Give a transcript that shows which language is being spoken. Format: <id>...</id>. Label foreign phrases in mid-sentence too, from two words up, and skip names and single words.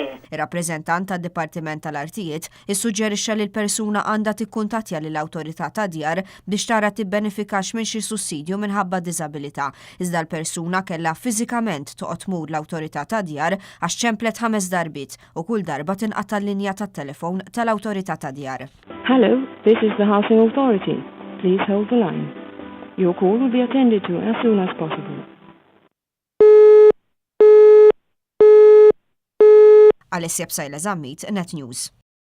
<mt>Ir-rappreżentant tad-Dipartiment tal-Artijiet issuġġerixxa li l-persuna għandha tikkuntattja lill-awtorità ta' djar biex tara tibbenefikax minn xi sussidju minħabba diżabilità. Iżda l-persuna kellha fiżikament toqgħod tmur l-awtorità ta' djar għax ċemplet 5 darbit u kull darba tinqata' l-linja tat-telefon tal-awtorità ta' djar.</mt> <en>Hello, this is the Housing Authority. Please hold the line. Your call will be attended to as soon as possible. Alessia Bsajla Zammit, Net News.</en>